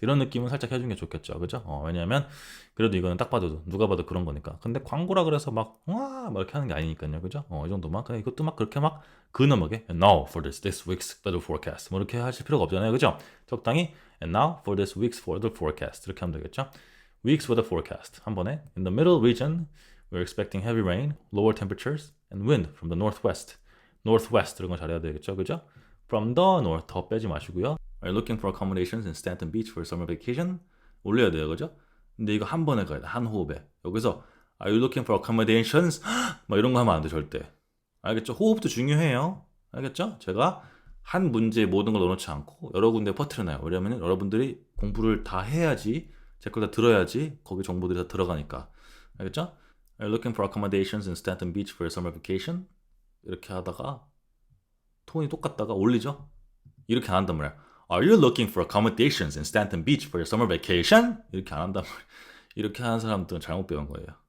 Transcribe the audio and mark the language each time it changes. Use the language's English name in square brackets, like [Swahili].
[Korean] 이런 느낌은 살짝 해주는 게 좋겠죠. 그죠? 왜냐면, 그래도 이거는 딱 봐도, 누가 봐도 그런 거니까. 근데 광고라 그래서 막 이렇게 하는 게 아니니까요. 그죠? 이 정도만. 그냥 이것도 막 그렇게 막 근엄하게, [English] And now for this week's weather forecast. [Korean] 뭐 이렇게 하실 필요가 없잖아요. 그죠? 적당히, [English] And now for this week's weather forecast. [Korean] 이렇게 하면 되겠죠? [English] Week's weather forecast. [Korean] 한 번에. [English] In the middle region, we're expecting heavy rain, lower temperatures, and wind from the northwest. [Korean] northwest 이런 거 잘해야 되겠죠. 그죠? [English] From the north [Korean] 더 빼지 마시고요. [English] Are you looking for accommodations in Stanton Beach for summer vacation? [Korean] 올려야 돼요, 그죠? 근데 이거 한 번에 가야 돼, 한 호흡에. 여기서 [English] Are you looking for accommodations? [Korean] 막 이런 거 하면 안 돼, 절대. 알겠죠? 호흡도 중요해요. 알겠죠? 제가 한 문제에 모든 걸 넣어놓지 않고 여러 군데 퍼뜨려놔요. 왜냐면 여러분들이 공부를 다 해야지, 제 걸 다 들어야지 거기 정보들이 다 들어가니까. 알겠죠? [English] Are you looking for accommodations in Stanton Beach for summer vacation? [Korean] 이렇게 하다가 톤이 똑같다가 올리죠? 이렇게 안 한단 말이야. [English] Are you looking for accommodations in Stanton Beach for your summer vacation? [Korean] 이렇게 안 한단 말이야. 이렇게 하는 사람들은 잘못 배운 거예요.